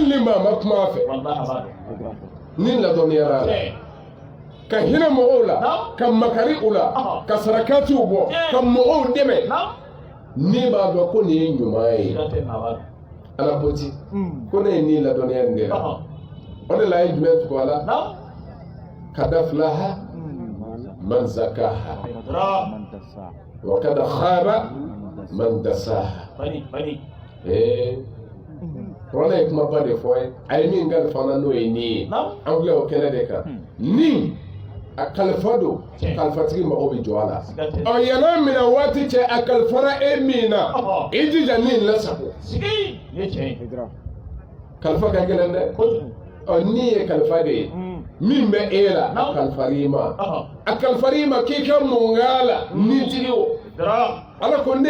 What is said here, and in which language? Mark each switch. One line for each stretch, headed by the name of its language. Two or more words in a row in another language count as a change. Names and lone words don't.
Bambara: ni maa ma kuma a fɛ ni ladɔnniyara la ka hinɛ mɔgɔw la ka makari u la ka sarakatiw bɔ ka mɔgɔw dɛmɛ ni b'a dɔn ko nin ye ɲuman ye ala ko ti ko ne ye nin ladɔnniya nin de la o de la a ye jumɛn tugu a la
Arabic: قد أفلح من زكاها وقد خاب من دساها
Bambara: kuranɛ ye kumaba de fɔ ye a ye min kalifana n'o ye nin ye an filɛ o kɛnɛ de kan nin a kalifa don kalifatigi mago bɛ jɔ a la yann'a minɛ waati cɛ a kalifara e min na i jija nin lasago kalifa ka gɛlɛn dɛ nin ye kalifa de ye min bɛ e la a kalifara i ma a kalifara i ma k'i ka mun k'a la nitigi o ala ko ne